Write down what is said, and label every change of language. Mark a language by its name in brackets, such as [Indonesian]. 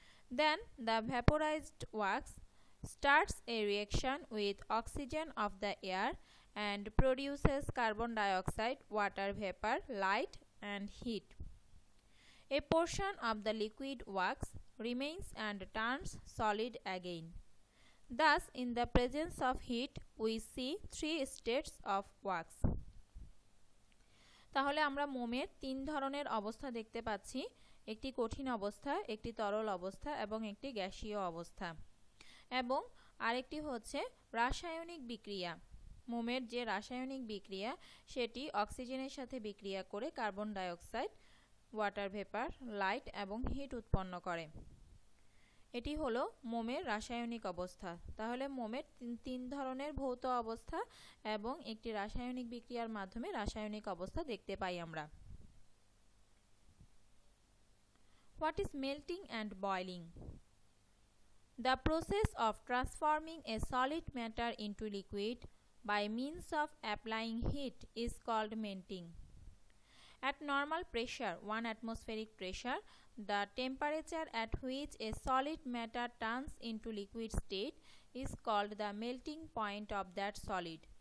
[English] Then the vaporized wax starts a reaction with oxygen of the air and produces carbon dioxide, water vapor, light and heat. A portion of the liquid wax remains and turns solid again. Thus, in the presence of heat, we see three states of wax. [Bangla] তাহলে আমরা মোমের তিন ধরনের অবস্থা দেখতে পাচ্ছি, একটি কঠিন অবস্থা, একটি তরল অবস্থা এবং একটি গ্যাসীয় অবস্থা। এবং আরেকটি হচ্ছে রাসায়নিক বিক্রিয়া। মোমের যে রাসায়নিক বিক্রিয়া সেটি অক্সিজেনের সাথে বিক্রিয়া করে carbon dioxide, water vapour, light এবং হিট উৎপন্ন করে। এটি হলো মোমের রাসায়নিক অবস্থা। তাহলে মোমের তিন ধরনের ভৌত অবস্থা এবং একটি রাসায়নিক বিক্রিয়ার মাধ্যমে রাসায়নিক অবস্থা দেখতে পাই আমরা। [English] What is melting and boiling? The process of transforming a solid matter into liquid by means of applying heat is called melting. At normal pressure, 1 atmospheric pressure, the temperature at which a solid matter turns into liquid state is called the melting point of that solid.